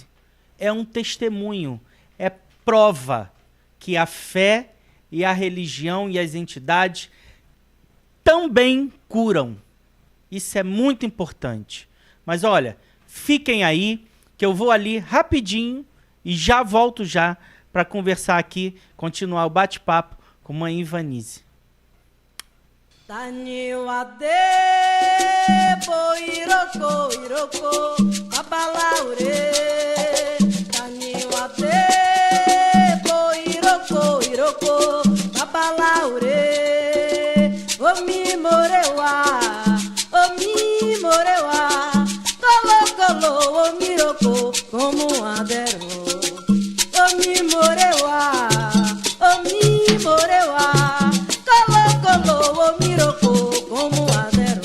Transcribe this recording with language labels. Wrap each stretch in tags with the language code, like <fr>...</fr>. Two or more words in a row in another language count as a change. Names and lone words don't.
<pt>É um testemunho, é prova que a fé e a religião e as entidades também curam. Isso é muito importante. Mas olha, fiquem aí que eu vou ali rapidinho e já volto já para conversar aqui, continuar o bate-papo com Mãe Ivanize.</pt> <yo>Tanyo ade iroko iroko babalaure. Tanyo ade iroko babalaure. Omi morewa kolo kolo omi roko como adero. Omi morewa kolo kolo omi roko como adero.</yo>